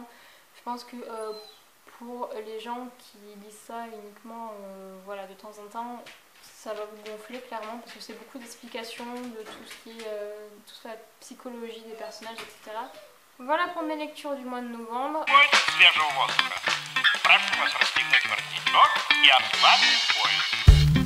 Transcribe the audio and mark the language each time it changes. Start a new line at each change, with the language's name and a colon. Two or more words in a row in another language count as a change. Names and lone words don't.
French: Je pense que pour les gens qui lisent ça uniquement voilà, de temps en temps, ça va vous gonfler clairement parce que c'est beaucoup d'explications de tout ce qui est toute la psychologie des personnages, etc. Voilà pour mes lectures du mois de novembre.
Russian: Свежего воздуха. Прошу вас расстегнуть воротничок и ослабить пояс.